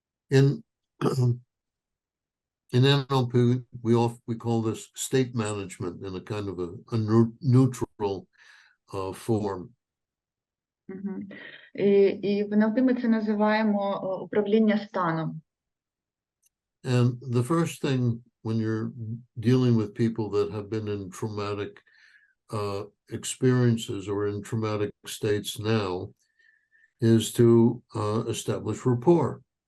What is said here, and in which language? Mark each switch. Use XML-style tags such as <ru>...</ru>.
<en>In NLP, we call this state management in a kind of a neutral form.</en> <uk>І в НЛП ми це називаємо управління станом.</uk> <en>And the first thing when you're dealing with people that have been in traumatic experiences or in traumatic states now is to establish rapport.</en>